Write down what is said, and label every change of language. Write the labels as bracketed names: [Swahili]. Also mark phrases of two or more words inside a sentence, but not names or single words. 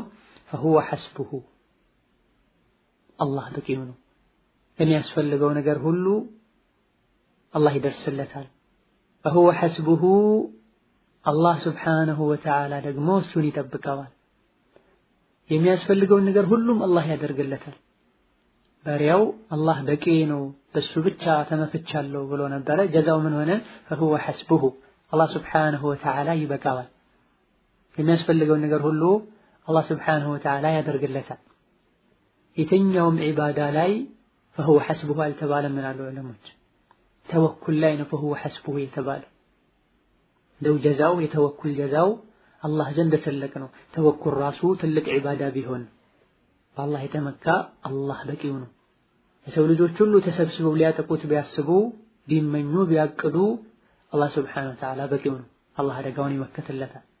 [Arabic] فهو حسبه [Amharic] አላህ በቂው ነው። የሚያስፈልገው ነገር ሁሉ አላህ ይደርስለታል። [Arabic] فهو حسبه [Amharic] አላህ [Arabic] سبحانه وتعالى [Amharic] ደግሞ እሱን ይጠብቀዋል። የሚያስፈልገውን ነገር ሁሉም አላህ ያደርግለታል። ባሪያው አላህ በቂ ነው በሱ ብቻ ተመክቻለሁ ብሎ ነበረ። ጀዛው ምን ሆነ? [Arabic] فهو حسبه [Amharic] አላህ [Arabic] سبحانه وتعالى [Amharic] ይበቃዋል። የሚያስፈልገውን ነገር ሁሉ አላህ ሱብሓነሁ ወተዓላ ያደርግለታል። የትኛውም ዒባዳ ላይ [Arabic] فهو حسبه [Amharic] አልተባለም ይላሉ ዑለሞች። ተወኩል ላይ ነው [Arabic] فهو حسبه [Amharic] የተባለው። እንደው ጀዛው የተወኩል ጀዛው አላህ ዘንድ ትልቅ ነው። ተወኩል ራሱ ትልቅ ዒባዳ ቢሆን በአላህ የተመካ አላህ በቂው ነው። የሰው ልጆች ሁሉ ተሰብስበው ሊያጠቁት ቢያስቡ ቢመኙ ቢያቅዱ አላህ [Arabic] سبحانه وتعالى [Amharic] በቂው ነው። አላህ አደጋውን ይመከትለታል።